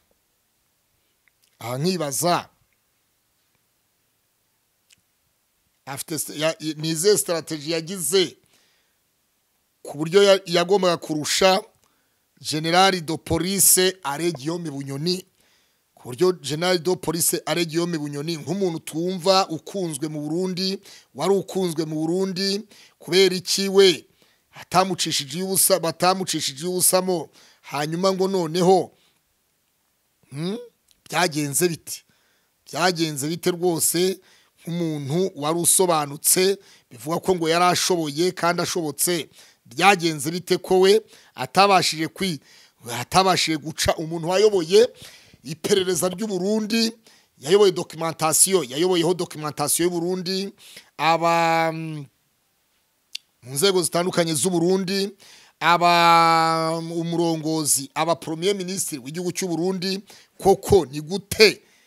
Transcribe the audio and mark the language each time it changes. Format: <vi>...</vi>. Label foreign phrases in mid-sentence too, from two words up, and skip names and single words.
<rw>Aha nkibaza nize strategy yagize ku buryo yagombaga kurusha General de Police Guillaume Bunyoni ku buryo General de Police Guillaume Bunyoni nk'umuntu twumva ukunzwe mu Burundi, wari ukunzwe mu Burundi, kubera iki we atamucishije ubusa, batamucishije ubusamo, hanyuma ngo noneho byagenze bite rwose, nk'umuntu wari usobanutse, bivuga ko ngo yarashoboye kandi ashobotse, byagenze bite ko we atabashije guca umuntu wayoboye iperereza ry'u Burundi, yayoboye yayoboyeho documentation y'u Burundi, aba mu nzego zitandukanye z'u Burundi, aba umurongozi, aba</rw> <fr>premier ministre</fr> <rw>w'igihugu cy'u Burundi, koko ni gute</rw>